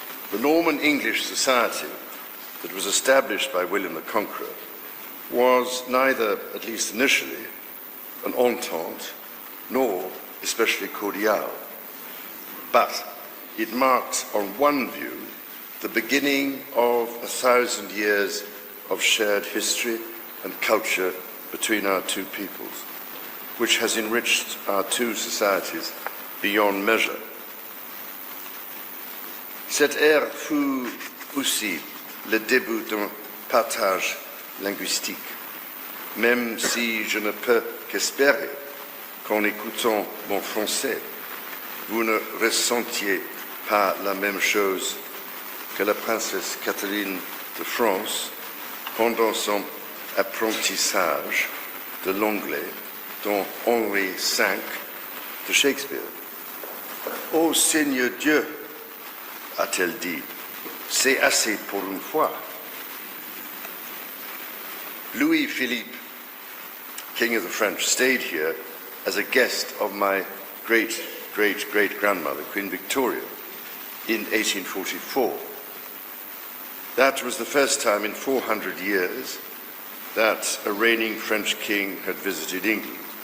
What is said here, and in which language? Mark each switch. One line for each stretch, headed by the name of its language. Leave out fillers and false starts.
English: The Norman English society that was established by William the Conqueror was neither, at least initially, an entente, nor especially cordial, but it marked, on one view, the beginning of 1,000 years of shared history and culture between our two peoples, which has enriched our two societies beyond measure.
French: Cette ère fut aussi le début d'un partage linguistique, même si je ne peux qu'espérer qu'en écoutant mon français, vous ne ressentiez pas la même chose que la princesse Catherine de France pendant son apprentissage de l'anglais dans Henri V de Shakespeare. Ô Seigneur Dieu, a-t-elle dit, c'est assez pour une fois.
English: Louis-Philippe, King of the French, stayed here as a guest of my great-great-great-grandmother, Queen Victoria, in 1844. That was the first time in 400 years that a reigning French king had visited England.